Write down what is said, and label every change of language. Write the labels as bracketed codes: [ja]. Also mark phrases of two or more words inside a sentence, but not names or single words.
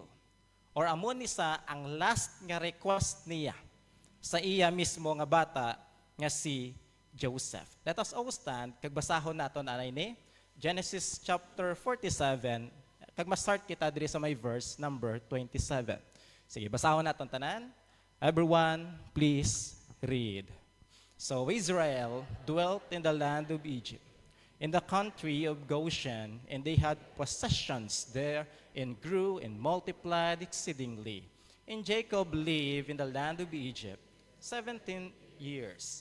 [hil] Or amon ni sa ang last nga request niya sa iya mismo nga bata nga si Joseph. [en] Let us all stand, [hil] kag basahon naton anay ni Genesis chapter 47, kag ma-start kita diri sa may [en] verse number [hil] 27. Sige, basahon naton tanan. [en] Everyone, please read. So Israel dwelt in the land of Egypt, in the country of Goshen, and they had possessions there, and grew and multiplied exceedingly. And Jacob lived in the land of Egypt 17 years.